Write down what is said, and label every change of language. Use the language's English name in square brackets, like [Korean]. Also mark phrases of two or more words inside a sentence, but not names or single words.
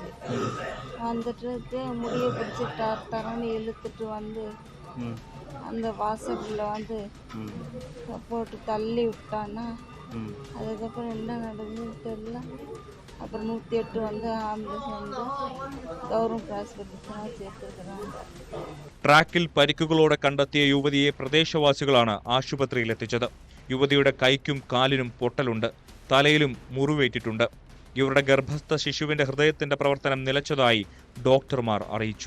[Tamil] வந்துட்டு முடியை பிடிச்சி தரன்னு இழுத்துட்டு வந்து அந்த வாசலில் வந்து போட்டு தள்ளி விட்டானா. அதுக்கப்புறம் என்ன நடந்ததுன்னு தெரியல. அப்புறம் 108 வந்து ஆம்புலன்ஸ் வந்து கவர்மெண்ட் ஹாஸ்പിറ്റലിൽ ചേർത്തിരിക്കുകയാണ്. [Malayalam] ട്രാക്കിൽ പരിക്കുകളോടെ കണ്ടെത്തിയ യുവതിയെ പ്രദേശവാസികളാണ് ആശുപത്രിയിലെത്തിച്ചത്. യുവതിയുടെ കൈക്കും കാലിനും പൊട്ടലുണ്ട്, തലയിലും മുറിവേറ്റിട്ടുണ്ട്. ഇവരുടെ ഗർഭസ്ഥ ശിശുവിന്റെ ഹൃദയത്തിന്റെ പ്രവർത്തനം നിലച്ചതായി ഡോക്ടർമാർ അറിയിച്ചു.